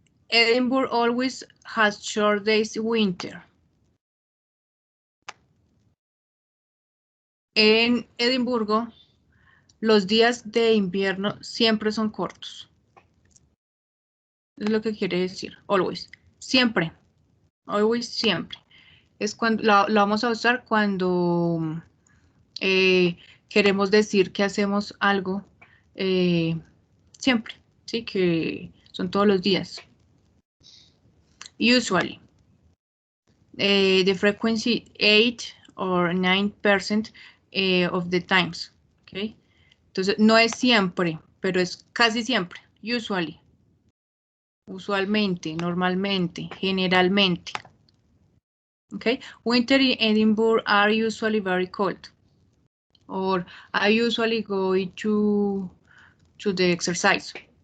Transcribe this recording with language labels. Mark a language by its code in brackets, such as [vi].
[en] Edinburgh always has short days winter. [es] En Edimburgo, los días de invierno siempre son cortos. Es lo que quiere decir, always. Siempre. Always, siempre. Es cuando lo vamos a usar cuando queremos decir que hacemos algo siempre, ¿sí? Que son todos los días. [en] Usually. The frequency 8 or 9% of the times, [es] ¿ok? Entonces, no es siempre, pero es casi siempre, usually. Usualmente, normalmente, generalmente. [en] Okay, winter in Edinburgh are usually very cold. Or I usually go to the exercise.